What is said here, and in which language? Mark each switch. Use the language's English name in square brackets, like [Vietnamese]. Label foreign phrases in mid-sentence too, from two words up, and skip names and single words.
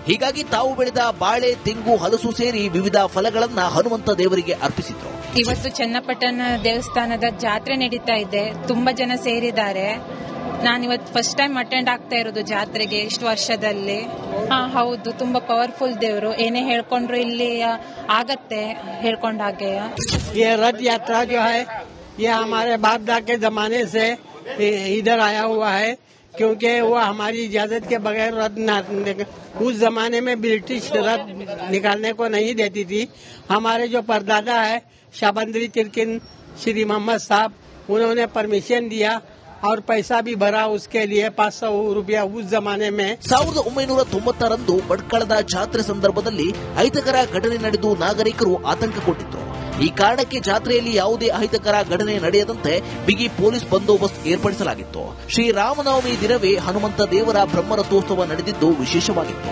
[Kannada] ಹೀಗಾಗಿ ತಾವು ಬೆಳೆದ ಬಾಳೆ, ತೆಂಗು, ಹಲಸು ಸೇರಿ ವಿವಿಧ ಫಲಗಳನ್ನ ಹನುಮಂತ ದೇವರಿಗೆ ಅರ್ಪಿಸಿದ್ರು. ಇವತ್ತು ಚನ್ನಪಟ್ಟಣ ದೇವಸ್ಥಾನದ ಜಾತ್ರೆ ನಡೀತಾ ಇದೆ. ತುಂಬಾ ಜನ ಸೇರಿದ್ದಾರೆ. ನಾನಿವತ್ತು [English] first time attend [Kannada] ಆಗ್ತಾ ಇರೋದು ಜಾತ್ರೆಗೆ ಇಷ್ಟು ವರ್ಷದಲ್ಲಿ. ಹೌದು, ತುಂಬಾ ಪವರ್ಫುಲ್ ದೇವರು. ಏನೇ ಹೇಳ್ಕೊಂಡ್ರು ಇಲ್ಲಿ ಆಗತ್ತೆ ಹೇಳ್ಕೊಂಡ ಹಾಗೆ. [Hindi] ये रथ यात्रा जो है ये हमारे बाप दादा के जमाने से इधर आया हुआ है, क्योंकि वो हमारी इजाजत के बगैर रद्द उस जमाने में ब्रिटिश रद्द निकालने को नहीं देती थी। हमारे जो परदादा है शाबंदरी तिरकिन श्री मोहम्मद साहब, उन्होंने परमिशन दिया और पैसा भी भरा उसके लिए 500 रुपया उस जमाने में। [Kannada] 1990ರಂದು ಭಟ್ಕಳದ ಜಾತ್ರೆ ಸಂದರ್ಭದಲ್ಲಿ ಅಹಿತಕರ ಘಟನೆ ನಡೆದು ನಾಗರಿಕರು ಆತಂಕಗೊಂಡಿದ್ದರು. ಈ ಕಾರಣಕ್ಕೆ ಜಾತ್ರೆಯಲ್ಲಿ ಯಾವುದೇ ಅಹಿತಕರ ಘಟನೆ ನಡೆಯದಂತೆ ಬಿಗಿ ಪೊಲೀಸ್ ಬಂದೋಬಸ್ತ್ ಏರ್ಪಡಿಸಲಾಗಿತ್ತು. ಶ್ರೀರಾಮನವಮಿ ದಿನವೇ ಹನುಮಂತ ದೇವರ ಬ್ರಹ್ಮರಥೋತ್ಸವ ನಡೆದಿದ್ದು ವಿಶೇಷವಾಗಿತ್ತು.